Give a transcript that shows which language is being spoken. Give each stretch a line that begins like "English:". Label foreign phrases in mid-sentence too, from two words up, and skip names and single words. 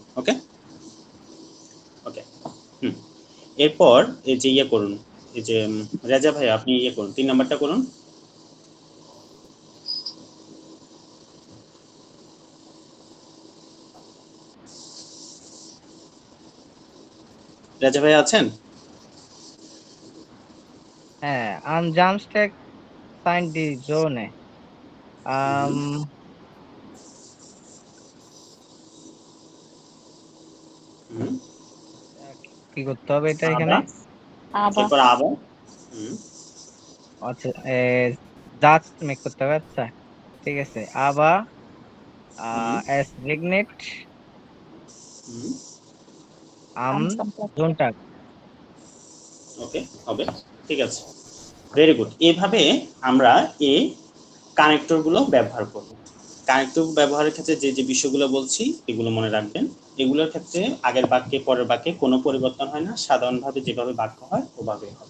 Bangla: ওকে ওকে, এরপর এই যে ইয়ে করুন, এই যে রাজা ভাই আপনি ইয়ে করুন, 3 নাম্বারটা করুন। রাজা ভাই আছেন? হ্যাঁ,
German: am Samstag sind die Sonne.
Bangla: কি করতে হবে এটা এখানে? এরপর আবার আচ্ছা, জাস্ট মেক করতে হবে। আচ্ছা ঠিক আছে, আবার
German: as regnet
Bangla: হুম, am Samstag. Sonntag. ওকে, হবে, ঠিক আছে, ভেরি গুড। এভাবে আমরা এই কানেক্টর গুলো ব্যবহার করব। কানেক্টর ব্যবহারের ক্ষেত্রে যে যে বিষয়গুলো বলছি এগুলো মনে রাখবেন। এগুলোর ক্ষেত্রে আগের বাক্যে পরের বাক্যে কোনো পরিবর্তন হয় না, সাধারণভাবে যেভাবে বাক্য হয় ওভাবেই হবে।